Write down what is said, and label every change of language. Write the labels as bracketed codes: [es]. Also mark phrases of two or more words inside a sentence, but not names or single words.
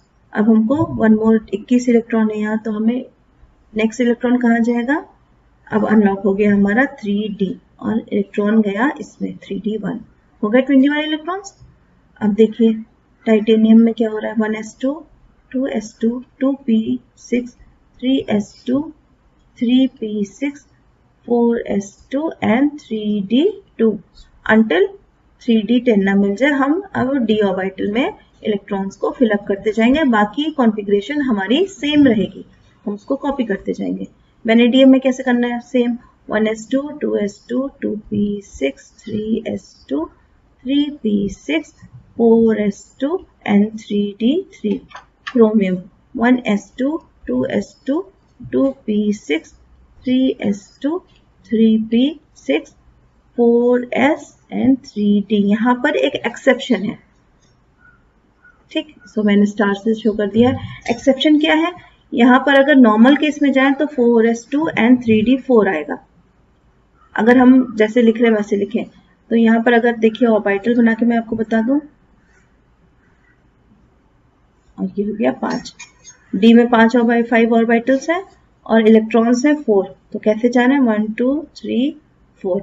[hi] अब हमको [en] one more [hi] 21 इलेक्ट्रॉन है यहाँ, तो हमें [en] next electron [hi] कहाँ जाएगा, अब अनलॉक हो गया हमारा 3d, और इलेक्ट्रॉन गया इसमें 3d1, हो गए 21 इलेक्ट्रॉन्स। अब देखिए टाइटेनियम में क्या हो रहा है, 1s2 2s2 2p6 3s2 3p6 4s2 and 3d2 until 3d10 ना मिल जाए। हम अब d ऑर्बिटल में इलेक्ट्रॉन्स को फिलअप करते जाएंगे, बाकी कॉन्फ़िगरेशन हमारी सेम रहेगी, हम उसको कॉपी करते जाएंगे। वैनेडियम में कैसे करना है, सेम 1s2 2s2 2p6 3s2 3p6 4s2 and 3d3। क्रोमियम 1s2 2s2 2p6 3s2 3p6 4s and 3d। यहाँ पर एक एक्सेप्शन है, ठीक, सो मैंने स्टार से शो कर दिया। एक्सेप्शन क्या है, यहाँ पर अगर [en] normal case [hi] में जाए तो 4s2 and 3d4 आएगा। अगर हम जैसे लिख रहे हैं वैसे लिखें, तो यहाँ पर अगर देखिए ऑर्बिटल बना के मैं आपको बता दूं, और ये हो गया 5, डी में 5 ऑर्बिटल्स हैं और इलेक्ट्रॉन्स हैं 4, तो कैसे जाना है 1 2 3 4।